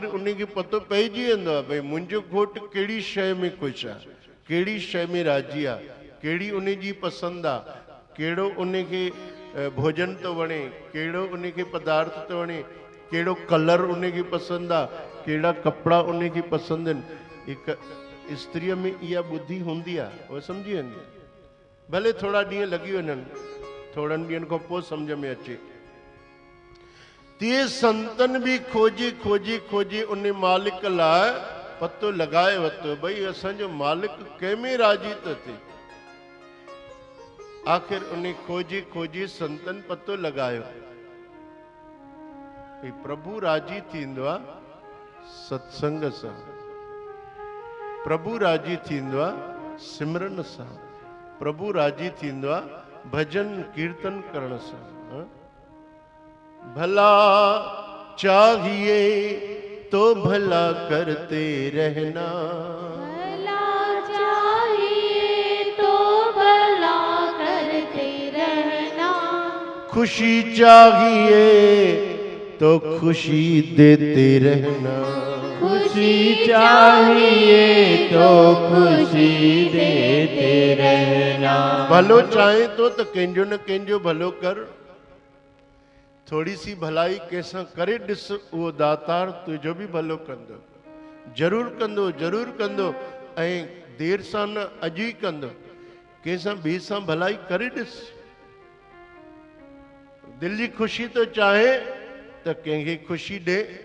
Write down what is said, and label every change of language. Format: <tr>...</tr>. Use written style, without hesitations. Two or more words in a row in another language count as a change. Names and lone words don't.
<sd>उनखे पतो पइजी वेंदो आहे भई मुंहिंजो घोटु कहिड़ी शइ में ख़ुशि आहे कहिड़ी शइ में राज़ी आहे कहिड़ी उन जी पसंदि आहे कहिड़ो उनखे भोजन थो वणे कहिड़ो उनखे पदार्थ थो वणे कहिड़ो कलर उनखे पसंदि आहे कहिड़ा कपिड़ा उनखे पसंदि आहिनि हिकु स्त्रीअ में इहा ॿुधी हूंदी आहे उहा सम्झी वेंदी आहे भले थोड़ा ॾींहं लॻी वञनि थोड़नि ॾींहंनि खां पोइ सम्झ में अचे तीअं संतन बि खोजे खोजे खोजे उन मालिक लाइ पतो लॻाए वरितो भई असांजो मालिक कंहिंमें राज़ी थो थिए आख़िर उन खोजे खोजे संतन पतो लॻायो भई प्रभु राज़ी थींदो आहे सत्संग सां प्रभु राज़ी थींदो आहे सिमरन सां प्रभु राज़ी थींदो आहे भजन कीर्तन करण सां</sd> <hi>भला चाहिए तो भला करते रहना भला चाहिए तो भला करते रहना खुशी चाहिए तो खुशी देते रहना खुशी चाहिए तो खुशी देते रहना</hi> <sd>भलो चाहे तो कंहिंजो न कंहिंजो भलो कर थोड़ी सी भलाई कंहिंसां करे ॾिस उहो दातार तुंहिंजो बि भलो कंदो ज़रूरु कंदो ज़रूरु कंदो ऐं देर सां न अॼु ई कंदो कंहिंसां ॿिए सां भलाई करे ॾिस दिल जी ख़ुशी तो चाहे त कंहिंखे ख़ुशी ॾे</sd>